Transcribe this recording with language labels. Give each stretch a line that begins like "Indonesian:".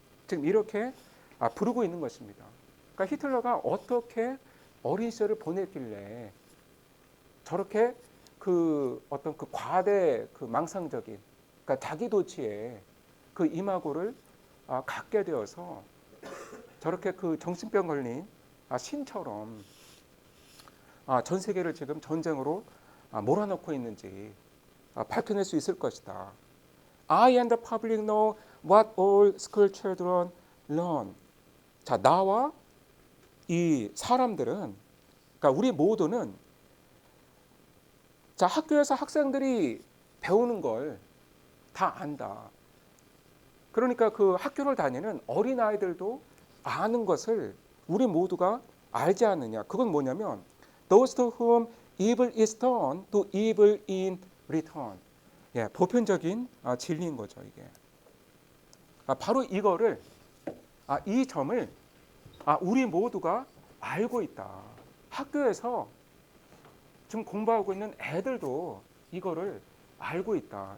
Korean: 지금 이렇게 부르고 있는 것입니다. 그러니까 히틀러가 어떻게 어린 시절을 보냈길래 저렇게 그 어떤 그 과대 그 망상적인, 그러니까 자기 도취의 그 이마고를 갖게 되어서 저렇게 그 정신병 걸린 신처럼 전 세계를 지금 전쟁으로 몰아넣고 있는지 밝혀낼 수 있을 것이다.
English: I and the public know what all school children learn.
Korean: 자, 나와 이 사람들은, 그러니까 우리 모두는 자, 학교에서 학생들이 배우는 걸 다 안다. 그러니까 그 학교를 다니는 어린 아이들도 아는 것을 우리 모두가 알지 않느냐. 그건 뭐냐면
English: those to whom evil is done do evil in return.
Korean: 예, 보편적인 진리인 거죠, 이게. 바로 이거를 이 점을 우리 모두가 알고 있다. 학교에서 지금 공부하고 있는 애들도 이거를 알고 있다.